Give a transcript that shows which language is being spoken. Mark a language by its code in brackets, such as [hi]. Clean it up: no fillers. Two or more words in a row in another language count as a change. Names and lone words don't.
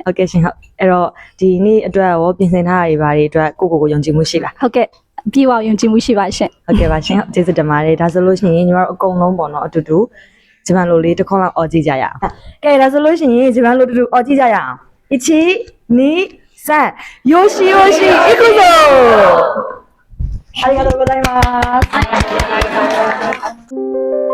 [my] ဟုတ်ကဲ့ရှင်ဟုတ်အဲ့တော့ဒီနေ့အတွက်ရောပြင်ဆင်ထားရတွေဘာတွေအတွက်ကိုယုံကြည်မှုရှိလား ဟုတ်ကဲ့ပြေဝယုံကြည်မှုရှိပါရှင် ဟုတ်ကဲ့ပါရှင်ကျေးဇူးတင်ပါတယ်ဒါဆိုလို့ရှိရင်ညီမတို့အကုန်လုံးပေါ့နော်အတူတူဂျပန်လိုလေးတစ်ခေါက်လောက်អော်ကြည့်ကြရအောင်ကဲဒါဆိုလို့ရှိရင်ဂျပန်လိုတူတူអော်ကြည့်ကြရအောင်1 2 3 [ja] よしよし行くぞありがとうございます